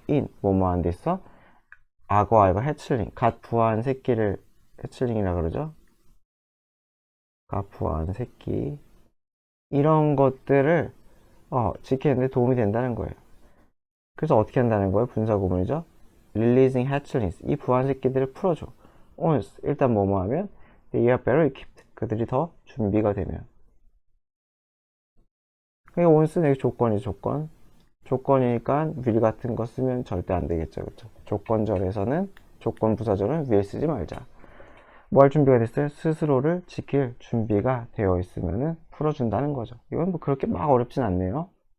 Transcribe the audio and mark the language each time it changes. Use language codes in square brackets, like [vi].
[ko] in 뭐뭐한 데서 악어알과 해칠링, 갓 부화한 새끼를 해칠링이라 그러죠. 갓 부화한 새끼 이런 것들을 지키는데 도움이 된다는 거예요. 그래서 어떻게 한다는 거예요? 분사구문이죠. [en] Releasing hatchlings. [ko] 이 부화한 새끼들을 풀어줘. [en] Once. [ko] 일단 뭐뭐 하면 [en] they are better equipped. [ko] 그들이 더 준비가 되면. 그러니까 once는 여기 조건이죠. 조건. 조건이니까 will 같은 거 쓰면 절대 안 되겠죠. 그렇죠? 조건절에서는 조건 부사절은 will 쓰지 말자. 뭐 할 준비가 됐어요? 스스로를 지킬 준비가 되어 있으면은 풀어준다는 거죠. 이건 뭐 그렇게 막 어렵진 않네요.